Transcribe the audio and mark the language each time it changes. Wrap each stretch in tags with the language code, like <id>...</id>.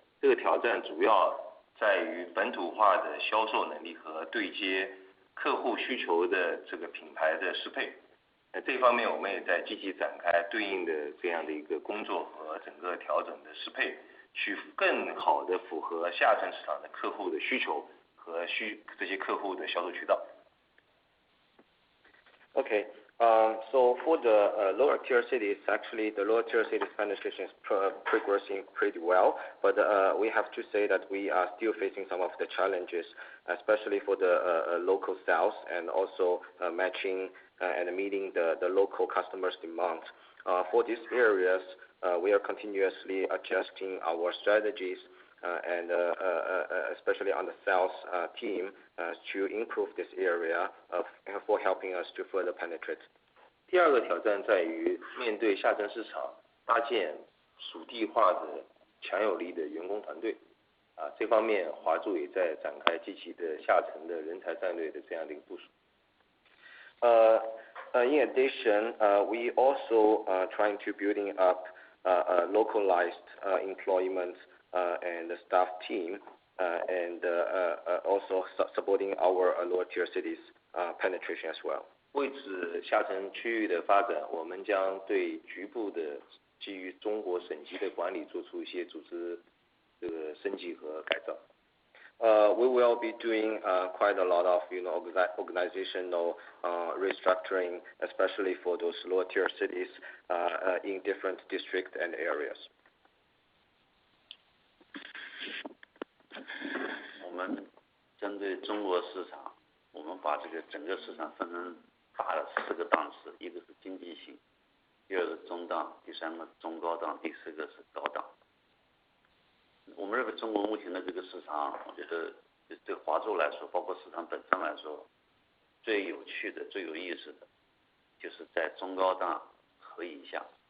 <zh>这个挑战主要在于本土化的销售能力和对接客户需求的这个品牌的适配。这方面我们也在积极展开对应的这样的一个工作和整个调整的适配，去更好的符合下沉市场的客户的需求和这些客户的销售渠道。</zh> <en>Okay. So for the lower tier cities, actually the lower tier cities penetration is progressing pretty well, but we have to say that we are still facing some of the challenges, especially for the local sales and also matching and meeting the local customers' demand. For these areas, we are continuously adjusting our strategies and especially on the sales team to improve this area for helping us to further penetrate.</en> <zh>第二个挑战在于面对下沉市场，搭建属地化的强有力的员工团队。这方面华住也在展开积极的下沉的人才战略的这样的一个部署。</zh> <en>In addition, we also trying to building up localized employment and the staff team, and also supporting our lower tier cities penetration as well.</en> <zh>为此下沉区域的发展，我们将对局部的基于中国省级的管理做出一些组织升级和改造。</zh> <en>We will be doing quite a lot of organizational restructuring, especially for those lower tier cities in different districts and areas.</en> <zh>我们针对中国市场，我们把这个整个市场分成大的4个档次，一个是经济型，第二个中档，第三个中高档，第四个是高档。我们认为中国目前的这个市场，我觉得对华住来说，包括市场本身来说，最有趣的、最有意思的，就是在中高档和以下。</zh>